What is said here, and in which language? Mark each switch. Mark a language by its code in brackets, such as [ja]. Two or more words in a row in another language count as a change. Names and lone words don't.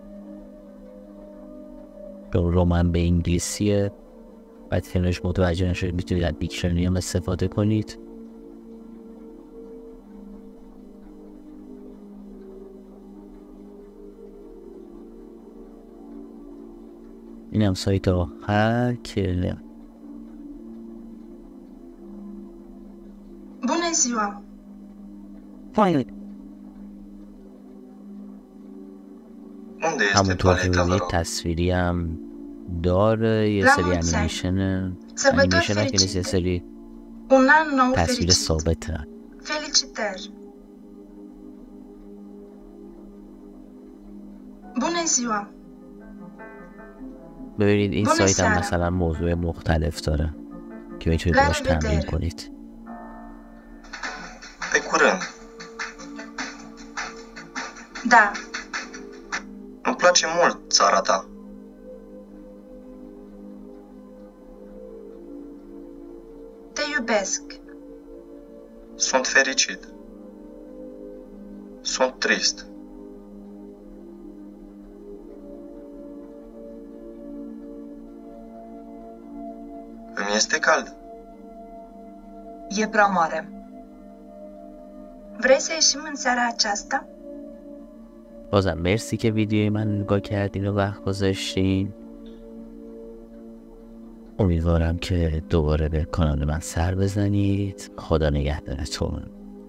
[fa] رومن به انگلیسیه، بعد کنارش متوجه نشدید میتونید از دیکشنری هم استفاده کنید. این هم سایت آخر که [ro] Bună ziua! Unde este [fa] همونطور که [ro] toaleta, vă [fa] می‌بینید [ro] rog? [fa] تصویری هم داره، یه [ro] La [fa] سری [ro] mulți ani. [fa] انیمیشن [ro] Sărbători [fa] هم که نیست، یه [ro] fericite! [fa] سری [ro] Un an nou [fa] تصویر [ro] fericit! [fa] ثابته. [ro] Felicitări! Bună ziua! [fa] ببینید این بونه سایت هم سرم. مثلا موضوع مختلف داره که میتونید [ro] La [fa] باش تمرین [ro] revedere. [fa] کنید. [ro] Pe curând. Da, Îmi place mult țara ta. te iubesc. Sunt fericit. Sunt trist. Îmi este cald. E prea mare. Vrei să ieșim în seara aceasta? [fa] بازم مرسی که ویدیوی من نگاه کردین و وقت گذاشتین. امیدوارم که دوباره به کانال من سر بزنید. خدا نگهدارتون.